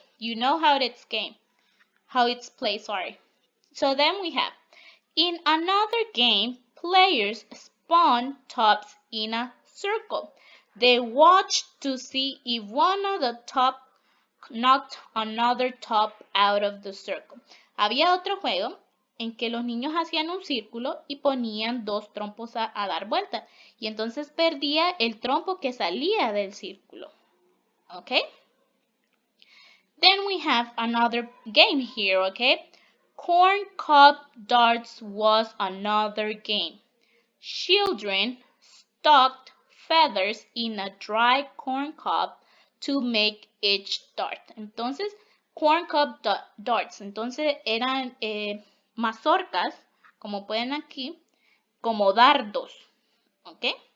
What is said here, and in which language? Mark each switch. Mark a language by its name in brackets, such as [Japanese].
[English] You know how it's played, sorry. So then we have, in another game, players spawn tops in a circle. They watched to see if one of the top knocked another top out of the circle. [Spanish] Había otro juego en que los niños hacían un círculo y ponían dos trompos a dar vuelta. Y entonces perdía el trompo que salía del círculo. [English] Okay? Then we have another game here, okay? Corn cob darts was another game. Children stuck feathers in a dry corn cob to make each dart. [Spanish] Entonces, corn cob darts. Entonces, eran mazorcas, como pueden aquí, como dardos. ¿Ok?